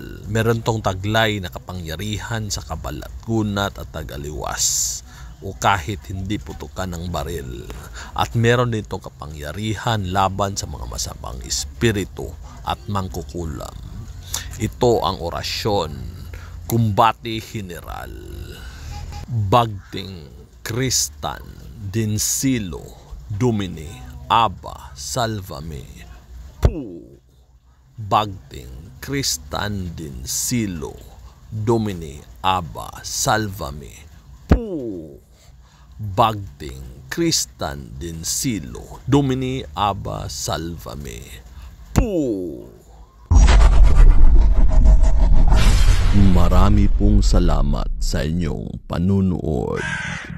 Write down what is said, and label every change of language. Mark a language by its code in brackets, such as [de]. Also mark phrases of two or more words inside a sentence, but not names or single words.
[tl] Meron tong taglay na kapangyarihan sa kabalat-gunat at tagaliwas o kahit hindi putukan ng baril. At meron din itong kapangyarihan laban sa mga masamang espiritu at mangkukulam. Ito ang orasyon kumbate general. Bagting Kristan Dinsilo Domini Abba Salvame Pu. Bagting Kristan Dinsilo Domini Abba Salvame Pu. Bagting Kristan Dinsilo Domini Abba Salvame Pu. Marami pong salamat sa inyong panunood.